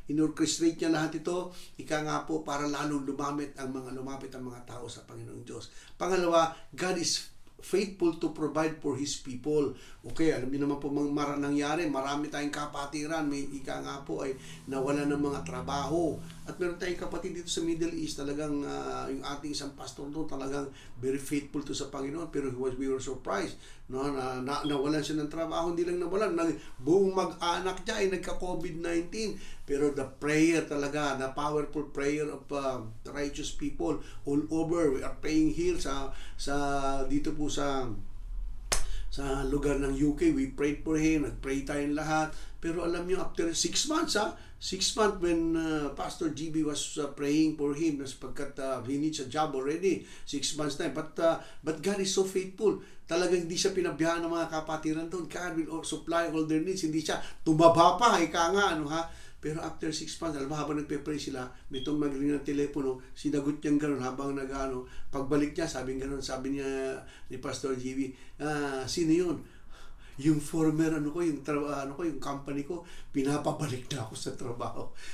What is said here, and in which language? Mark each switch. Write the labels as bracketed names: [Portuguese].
[Filipino] In-orchestrate niya lahat ito, nga po, para lalong lumapit ang mga tao sa Panginoong Diyos. [English] Pangalawa, God is faithful to provide for His people. [Filipino] Okay, alam niyo naman po nangyari, marami tayong kapatiran, may nga po ay nawala ng mga trabaho. At meron tayong kapatid dito sa Middle East, talagang yung ating isang pastor doon, talagang very faithful to sa Panginoon, pero [English] we were surprised, [Filipino] no, nawalan siya ng trabaho. Hindi lang nawalan, buong mag-anak niya ay nagka-COVID-19. [English] Pero the prayer talaga, the powerful prayer of the righteous people all over. We are praying here [Filipino] sa dito po sa lugar ng UK. [English] We prayed for him, [Filipino] nag-pray tayong lahat. Pero alam niyo, [English] after 6 months, 6 months when Pastor GB was praying for him, sapagkat he needs a job already, 6 months na. But God is so faithful. [Filipino] Talagang hindi siya pinabayaan ng mga kapatiran doon. [English] God will supply all their needs. [Filipino] Hindi siya tumaba pa, Pero after 6 months, alam mo, habang nagpe-pray sila, may tumagring ng telepono, sinagot niyang gano'n habang pagbalik niya, sabi niya ni Pastor GB, sino yun? Yung former yung company ko, pinapabalik na ako sa trabaho.